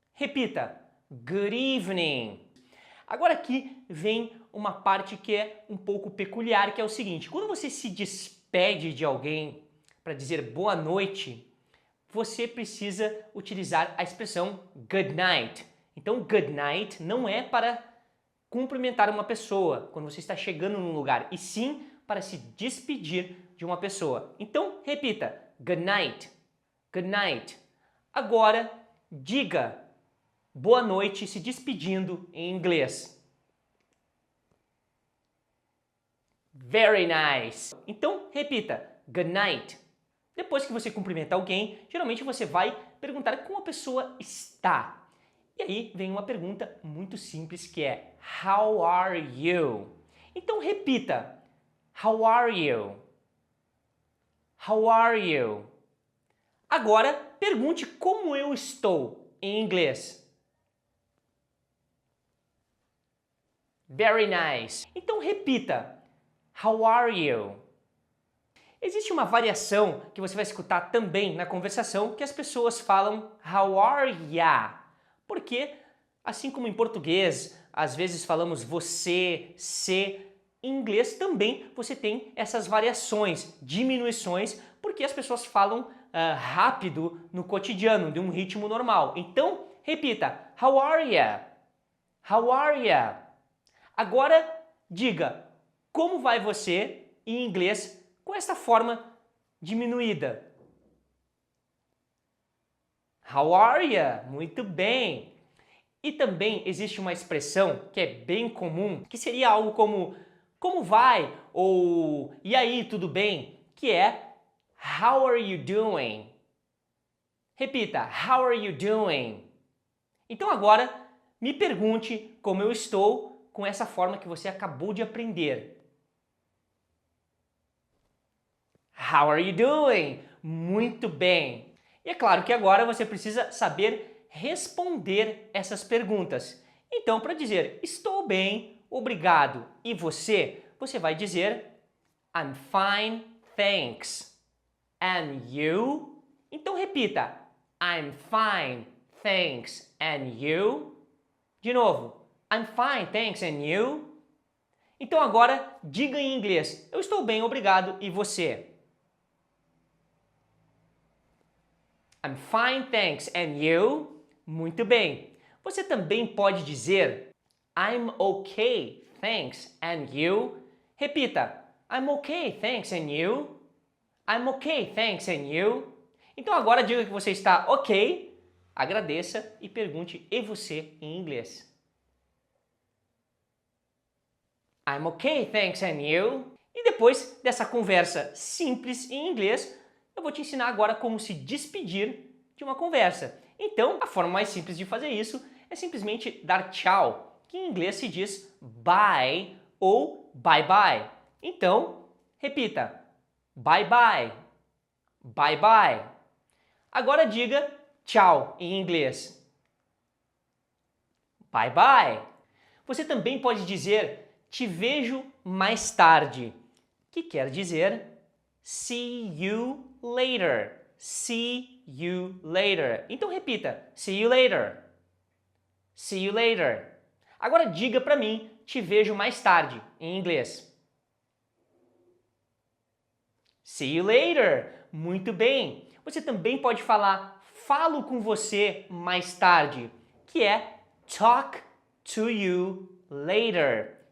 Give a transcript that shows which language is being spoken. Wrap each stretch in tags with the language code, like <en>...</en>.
<en>Repita, good evening.</en> <pt>Agora aqui vem uma parte que é um pouco peculiar, que é o seguinte, quando você se despede de alguém para dizer boa noite, você precisa utilizar a expressão</pt> <en>good night.</en> <pt>Então,</pt> <en>good night</en> <pt>não é para cumprimentar uma pessoa quando você está chegando num lugar, e sim para se despedir de uma pessoa. Então, repita,</pt> <en>good night, good night.</en> <pt>Agora, diga boa noite se despedindo em inglês.</pt> <en>Very nice.</en> <pt>Então, repita,</pt> <en>good night.</en> <pt>Depois que você cumprimenta alguém, geralmente você vai perguntar como a pessoa está. E aí vem uma pergunta muito simples que é</pt> <en>how are you?</en> <pt>Então repita,</pt> <en>how are you? How are you?</en> <pt>Agora pergunte como eu estou em inglês.</pt> <en>Very nice.</en> <pt>Então repita,</pt> <en>how are you?</en> <pt>Existe uma variação que você vai escutar também na conversação que as pessoas falam</pt> <en>how are ya?</en> <pt>Porque, assim como em português, às vezes falamos você, se, em inglês também você tem essas variações, diminuições, porque as pessoas falam rápido no cotidiano, de um ritmo normal. Então, repita,</pt> <en>how are ya? How are ya?</en> <pt>Agora, diga, como vai você em inglês com essa forma diminuída?</pt> <en>How are ya?</en> <pt>Muito bem! E também existe uma expressão que é bem comum, que seria algo como vai? Ou e aí, tudo bem? Que é</pt> <en>how are you doing?</en> <pt>Repita,</pt> <en>how are you doing?</en> <pt>Então agora, me pergunte como eu estou com essa forma que você acabou de aprender.</pt> <en>How are you doing?</en> <pt>Muito bem! E é claro que agora você precisa saber responder essas perguntas. Então, para dizer estou bem, obrigado, e você, você vai dizer</pt> <en>I'm fine, thanks. And you?</en> <pt>Então repita,</pt> <en>I'm fine, thanks, and you?</en> <pt>De novo,</pt> <en>I'm fine, thanks, and you?</en> <pt>Então agora diga em inglês, eu estou bem, obrigado, e você?</pt> <en>I'm fine, thanks, and you?</en> <pt>Muito bem. Você também pode dizer</pt> <en>I'm okay, thanks, and you?</en> <pt>Repita,</pt> <en>I'm okay, thanks, and you? I'm okay, thanks, and you?</en> <pt>Então agora diga que você está ok, agradeça e pergunte e você em inglês.</pt> <en>I'm okay, thanks, and you?</en> <pt>E depois dessa conversa simples em inglês, eu vou te ensinar agora como se despedir de uma conversa. Então, a forma mais simples de fazer isso é simplesmente dar tchau, que em inglês se diz bye ou bye bye. Então, repita,</pt> <en>bye bye, bye bye.</en> <pt>Agora diga tchau em inglês.</pt> <en>Bye bye.</en> <pt>Você também pode dizer te vejo mais tarde, que quer dizer</pt> <en>see you later. See you later.</en> <pt>Então repita,</pt> <en>see you later. See you later.</en> <pt>Agora diga para mim, te vejo mais tarde, em inglês.</pt> <en>See you later.</en> <pt>Muito bem. Você também pode falar falo com você mais tarde, que é</pt> <en>talk to you later.</en>